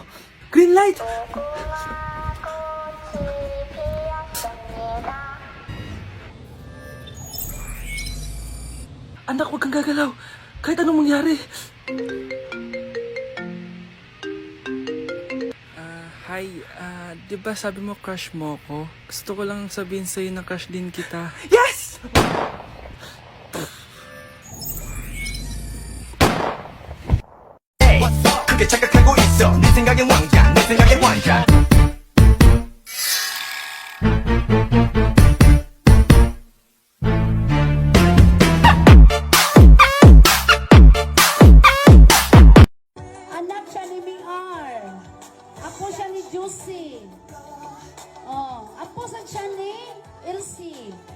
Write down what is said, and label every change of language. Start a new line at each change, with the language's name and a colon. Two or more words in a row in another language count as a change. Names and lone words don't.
English: Green light!
Filipino: Anak, wag kang gagalaw. Kahit anong mangyari. Hi, di ba sabi mo crush mo ko? Gusto ko lang sabihin sa'yo na crush din kita.
English: Yes!
Korean: 그게 착각하고 있어 네 생각엔 왕자 내 생각엔 왕자
Filipino: Anak siya ni Miar. Apo siya ni Juicy. Oh, apo siya ni Elsie.